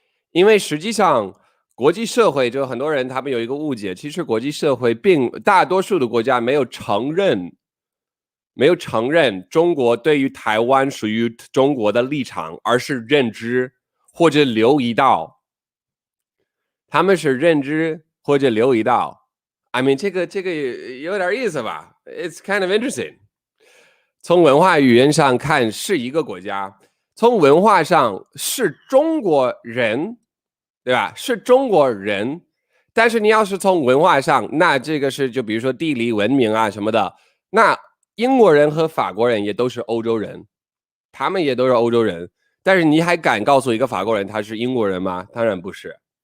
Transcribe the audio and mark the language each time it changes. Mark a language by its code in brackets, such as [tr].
[zh] 因为实际上国际社会就很多人他们有一个误解，其实国际社会大多数的国家没有承认中国对于台湾属于中国的立场，而是认知或者留意到，他们是认知或者留意到。 [en] I mean， [zh] 这个有点意思吧 [en] ？It's kind of interesting。 [zh] 从文化语言上看是一个国家，从文化上是中国人，对吧？是中国人，但是你要是从文化上，那这个是就比如说地理文明啊什么的，那英国人和法国人也都是欧洲人，他们也都是欧洲人，但是你还敢告诉一个法国人他是英国人吗？当然不是。